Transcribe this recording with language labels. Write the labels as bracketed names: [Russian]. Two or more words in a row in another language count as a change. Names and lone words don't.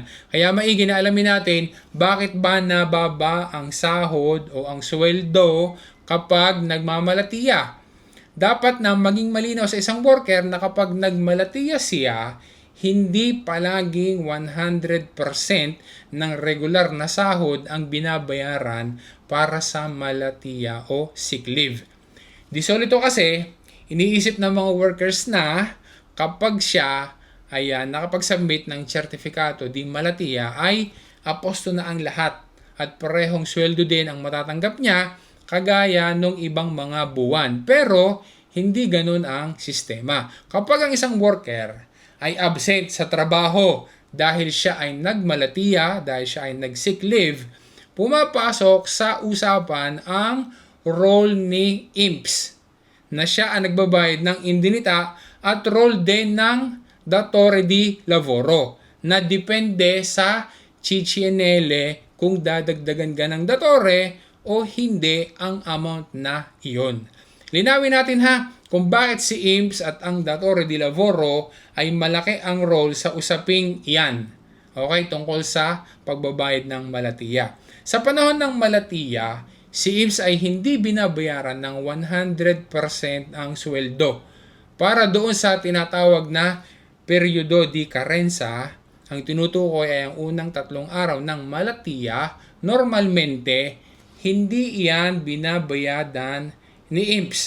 [Filipino] Kaya maigi na alamin natin bakit ba nababa ang sahod o ang sweldo kapag nagmamalatiya. Dapat na maging malinaw sa isang worker na kapag nagmalatiya siya, hindi palaging 100% ng regular na sahod ang binabayaran para sa malatiya o [English] sick leave. [Italian] Di solito [Filipino] kasi, iniisip ng mga workers na kapag siya ay nakapag-submit ng [Italian] sertifikato di malatiya [Filipino] ay aposto na ang lahat at parehong sweldo din ang matatanggap niya kagaya ng ibang mga buwan. Pero hindi ganun ang sistema. Kapag ang isang worker ay absent sa trabaho dahil siya ay nagmalatiya, dahil siya ay nag- [English] sick leave, [Filipino] pumapasok sa usapan ang role ni IMSS na siya ang nagbabayad ng indemnita at role din ng [Italian] datore di lavoro [Filipino] na depende sa CCNL kung dadagdagan ka ng datore o hindi ang amount na iyon. Linawin natin kung bakit si IMSS at ang [Italian] datore di lavoro [Filipino] ay malaki ang role sa usaping iyan. Okay, tungkol sa pagbabayad ng malatiya. Sa panahon ng malatiya, si IMSS ay hindi binabayaran ng 100% ang sweldo. Para doon sa tinatawag na [Italian] periodo di karensa, [Filipino] ang tinutukoy ay ang unang 3 araw ng malatiya, normalmente hindi iyan binabayadan ni IMPS.